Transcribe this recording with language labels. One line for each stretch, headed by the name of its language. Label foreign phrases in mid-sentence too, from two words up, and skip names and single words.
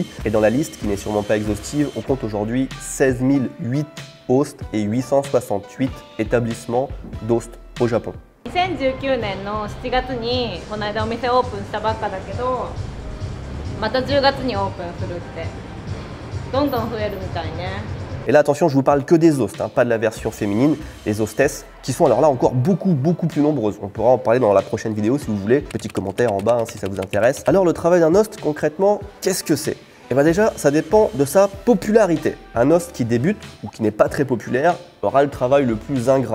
French: Et dans la liste, qui n'est sûrement pas exhaustive, on compte aujourd'hui 16 008 hosts et 868 établissements d'hosts au Japon.
Japanese: 2019 年の7月にこの間お店オープンしたばっかだけど、また10月にオープンするって、どんどん増えるみたいね。
French: Et là, attention, je vous parle que des hosts, hein, pas de la version féminine, les hostesses, qui sont alors là encore beaucoup plus nombreuses. On pourra en parler dans la prochaine vidéo si vous voulez. Petit commentaire en bas hein, si ça vous intéresse. Alors le travail d'un host, concrètement, qu'est-ce que c'est? Et bien déjà, ça dépend de sa popularité. Un host qui débute ou qui n'est pas très populaire aura le travail le plus ingrat.